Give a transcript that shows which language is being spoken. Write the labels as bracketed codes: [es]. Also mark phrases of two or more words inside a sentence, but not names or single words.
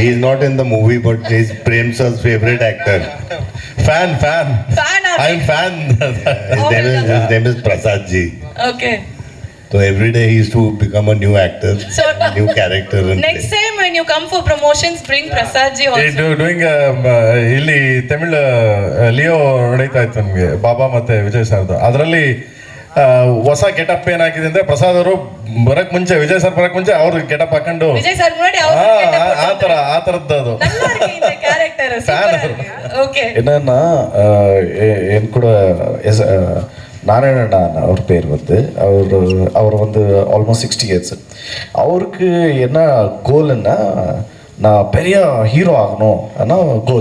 [en] He's not in the movie, but he's Prem sir's favorite actor. Fan. Fan of I'm it. fan. His name is Prasad ji. Okay. So every day he used to become a new actor, So new character. And next time when you come for promotions, bring Prasad ji also. [kn] ಡೂಯಿಂಗ್ ಇಲ್ಲಿ ತಮಿಳ್ ಲಿಯೋ ನಡೀತಾ ಇತ್ತು ನಮಗೆ ಬಾಬಾ ಮತ್ತೆ ವಿಜಯ್ ಸರ್ದು ಅದರಲ್ಲಿ ಹೊಸ ಗೆಟಪ್ ಏನಾಗಿದೆ ಅಂದ್ರೆ ಪ್ರಸಾದ್ ಅವರು ಬರಕ್ ಮುಂಚೆ ವಿಜಯ್ ಸರ್ ಬರಕ್ ಮುಂಚೆ ಅವ್ರು ಗೆಟಪ್ ಹಾಕೊಂಡು [ta] Vijay sir முன்னாடி [kn] ಆ ತರದ್ದು ಅದು [ta] நல்லா இருக்கு இந்த கேரக்டர் சூப்பரா இருக்கு. ஓகே. என்னன்னா என் கூட நாராயணன் அவர் பேர் வந்து அவர் வந்து [en] almost 60 years. [ta] அவருக்கு என்ன கோல்னா நான் பெரிய ஹீரோ ஆகணும் ஆனால் கோல்.